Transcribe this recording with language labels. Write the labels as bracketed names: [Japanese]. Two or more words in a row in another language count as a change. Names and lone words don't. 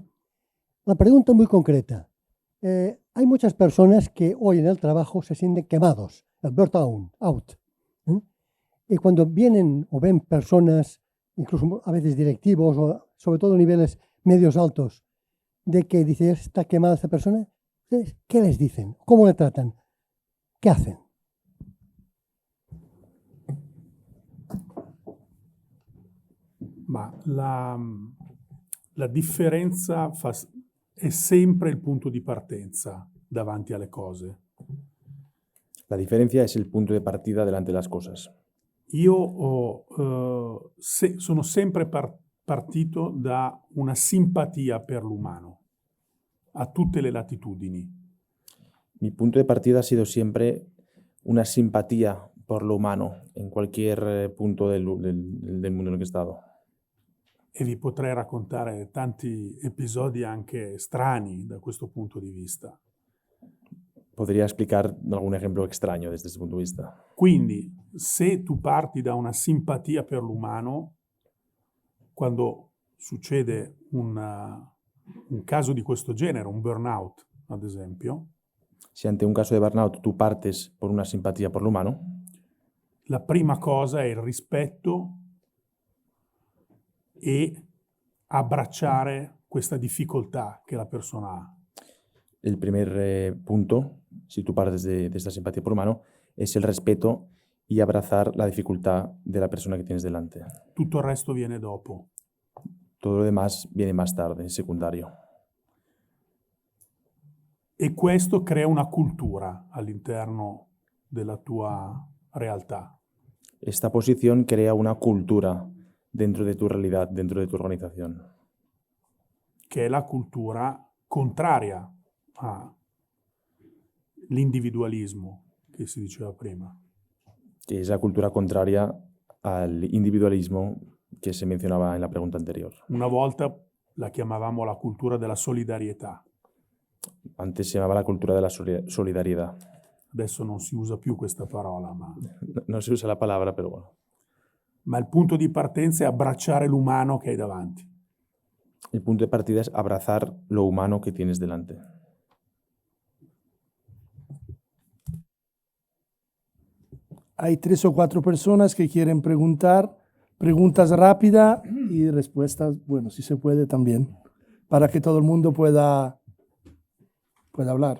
[Spanish] La pregunta muy concreta. Hay muchas personas que hoy en el trabajo se sienten quemados, el burnout, ¿eh? Y cuando vienen o ven personas, incluso a veces directivos o sobre todo niveles medios altos, de que dicen, está quemada esta persona, ¿qué les dicen? ¿Cómo le tratan? ¿Qué hacen? [Italian] Ma la differenza è sempre il punto di partenza davanti alle cose. [Spanish] La diferencia es el punto de partida delante de las cosas. [Italian] Io sono sempre partito da una simpatia per l'umano, a tutte le latitudini. [Spanish] Mi punto de partida ha sido siempre una simpatía por lo humano en cualquier punto del mundo en el que he estado. [Italian] E vi potrei raccontare tanti episodi anche strani da questo punto di vista. [Spanish] Podría explicar algún ejemplo extraño desde ese punto de vista. [Italian] Quindi, se tu parti da una simpatia per l'umano, quando succede un caso di questo genere, un burnout, ad esempio, [Spanish] Si ante un caso de burnout tú partes por una simpatía por lo humano, [Italian] la prima cosa è il rispetto e abbracciare questa difficoltà che la persona ha. [Spanish] el primer punto, si tú partes de esta simpatía por lo humano, es el respeto y abrazar la dificultad de la persona que tienes delante. [Italian] Tutto il resto viene dopo. [Spanish] Todo lo demás viene más tarde, es secundario. [Italian] E questo crea una cultura all'interno della tua realtà. [Spanish] Esta posición crea una cultura dentro de tu realidad, dentro de tu organización, [Italian] Che è la cultura contraria all'individualismo che si diceva prima. [Spanish] que es la cultura contraria al individualismo que se mencionaba en la pregunta anterior. [Italian] Una volta la chiamavamo la cultura della solidarietà, [Spanish] Antes se llamaba la cultura de la solidaridad. [Italian] adesso non si usa più questa parola, [Spanish] No se usa la palabra, pero bueno. [Italian] ma il punto di partenza è abbracciare l'umano che hai davanti. [Spanish] El punto de partida es abrazar lo humano que tienes delante. Hay 3 o 4 personas que quieren preguntar, preguntas rápidas y respuestas, bueno, si se puede también, para que todo el mundo pueda hablar.